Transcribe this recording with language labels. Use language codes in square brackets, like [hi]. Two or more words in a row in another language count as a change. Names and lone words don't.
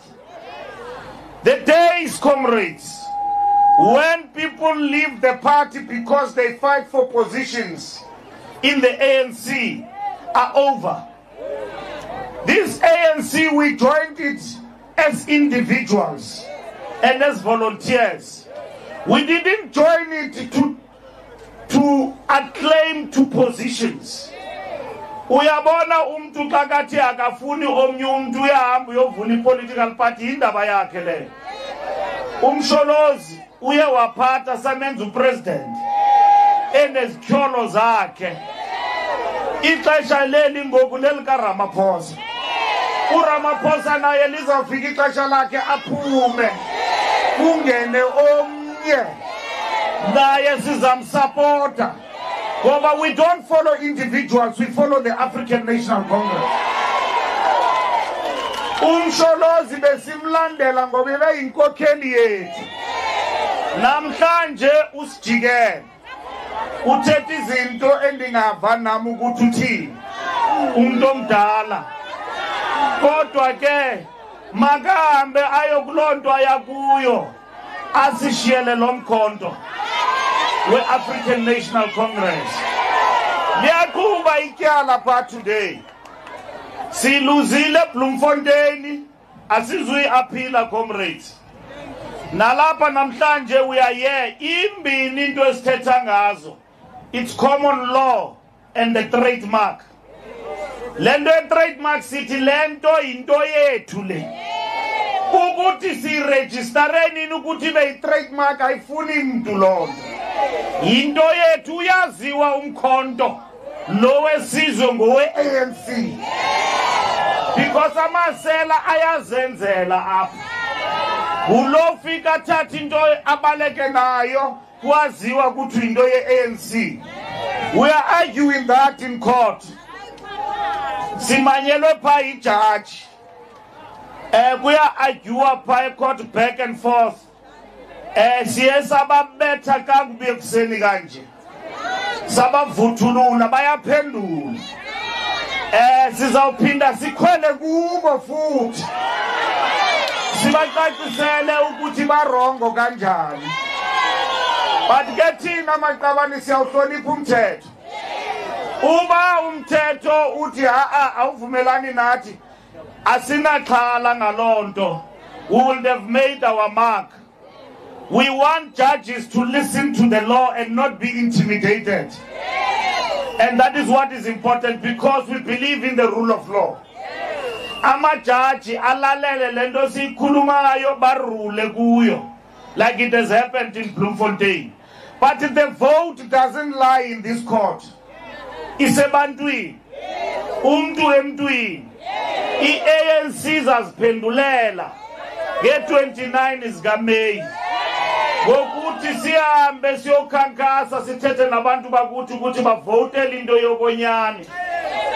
[en] The days, comrades, when people leave the party because they fight for positions in the ANC are over. This ANC, we joined it as individuals and as volunteers. We didn't join it to acclaim to positions. [xh] Uyabona umntu xa kathi akafuni omnye umntu uyahamba uyovuna i-political party, indaba yakhe leyo. Umsholozi uye waphatha samenza upresident enezityholo zakhe. Ixesha leli ngoku lelikaRamaphosa. uRamaphosa naye lizawufika ixesha lakhe aphume kungene omnye naye sizamsupporta. [en] But we don't follow individuals, we follow the African National Congress. [xh] Umsholozi besimlandela ngoba ebeyinkokheli yethu. Namhlanje usijikele. Uthetha izinto endingava nami ukuthi uthini. Umuntu omdala. Kodwa ke makahambe ayokulonto ayakuyo asishiyele lo mkhonto we-African National Congress. Liyaqhuba ityala pha today. Siluzile Bloemfontein, asizuyi-aphila comrades. Nalapha namhlanje [en] we are here, [xh] imbini into esithetha ngazo. [en] It's common law and the trademark. [xh] Lento trademark sithi lento into yethu le. Ukuthi siregister nini ukuthi be trademark ayifuni mntu lonto. Into yethu uyaziwa umkhonto lo wesizwe ngowe-ANC. Because amasela ayazenzela apha. Ulo fika thatha into abaleke nayo kwaziwa ukuthi into ye-ANC. [en] We are arguing that in court. [xh] Simanyelwe pha ijaji. Kuya arguwa pha e-court [en] back and forth. [xh] Siye sababetha kakubi ekuseni kanje. Sabavuthulula bayaphendula. Sizawuphinda sikhwele kubo futhi. Sibacacisele ukuthi barongo kanjani. But ke thina maqabani siyawuhlonipha umthetho. Uba umthetho uthi awuvumelani nathi, asinaxhala ngalonto. [en] We would have made our mark. We want judges to listen to the law and not be intimidated. And that is what is important because we believe in the rule of law. [xh] Amajaji alalele lento sikhulumayo barule kuyo, [en] like it has happened in Bloemfontein. But the vote doesn't lie in this court. [xh] Isebantwini, umntu emntwini. I-ANC zaziphendulela nge-29 zikaMeyi. Ngokuthi sihambe siyokhankasa sithethe nabantu bakuthi ukuthi bavotele into yokonyani.